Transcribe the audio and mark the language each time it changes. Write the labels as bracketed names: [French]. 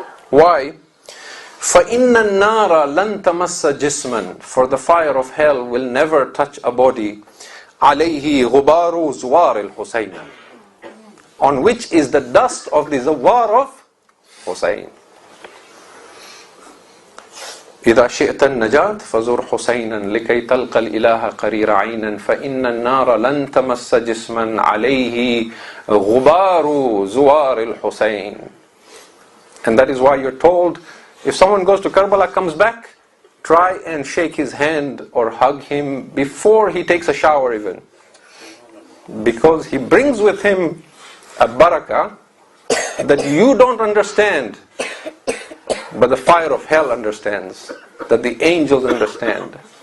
[English] Why? [Arabic] فَإِنَّ النَّارَ لَن تَمَسَّ جِسْمًا. [English] For the fire of hell will never touch a body. [Arabic] عَلَيْهِ غُبَارُ زُوَارِ الْحُسَيْنَ. [English] On which is the dust of the zawwar of Hussain. [Arabic] إذا شئت النجاة فزر حسينا لكي تلقى الإله قرير عينا فإن النار لن تمس جسما عليه غبار زوار الحسين. [English] And that is why you're told, if someone goes to Karbala, comes back, try and shake his hand or hug him before he takes a shower even. Because he brings with him a barakah that you don't understand, but the fire of hell understands, that the angels understand.